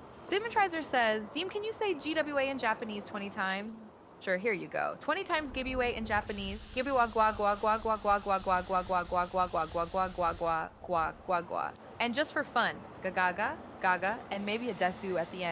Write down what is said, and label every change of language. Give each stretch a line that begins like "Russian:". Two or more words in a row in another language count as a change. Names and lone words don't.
English: Stigmatizer says, Deem, can you say GWA in Japanese 20 times? Sure, here you go. 20 times GWA in Japanese. Gibiwa gwa gwa gwa gwa gwa gwa gwa gwa gwa gwa gwa gwa gwa gwa gwa gwa gwa gwa gwa. And just for fun, gagaga, gaga, and maybe a desu at the end.